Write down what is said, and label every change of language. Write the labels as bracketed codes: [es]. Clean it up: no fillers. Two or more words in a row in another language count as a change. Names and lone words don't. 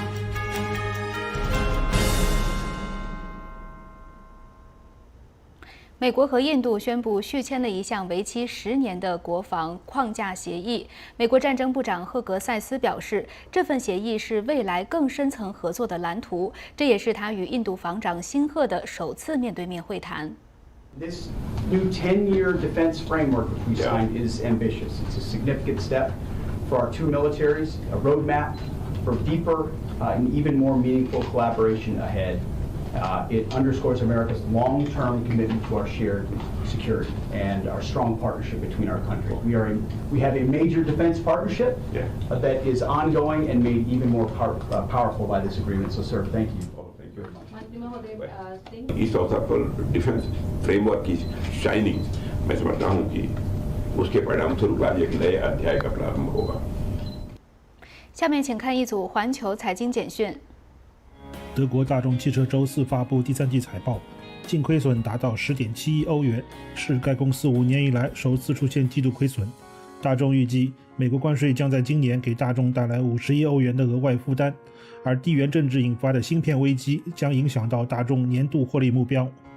[zh] 美国和印度宣布续签了一项为期10年的国防框架协议。美国战争部长赫格塞斯表示，这份协议是未来更深层合作的蓝图，这也是他与印度防长辛赫的首次面对面会谈。 [en] This new 10-year defense framework which we signed is ambitious. It's a significant step for our two militaries, a roadmap for deeper and even more meaningful collaboration ahead. It underscores America's long-term commitment to our shared security and our strong partnership between our countries. We have a major defense partnership that is ongoing and made even more powerful by this agreement. So, sir, thank you. East Asia Defense Framework is shining. [hi] मैं समझता हूँ कि उसके परिणामस्वरूप आज एक नए अध्याय का प्रारंभ होगा。 [zh] 下面请看一组环球财经简讯。德国大众汽车周4发布第3季财报，净亏损达到10.7亿欧元，是该公司5年以来首次出现季度亏损。大众预计，美国关税将在今年给大众带来50亿欧元的额外负担，而地缘政治引发的芯片危机将影响到大众年度获利目标。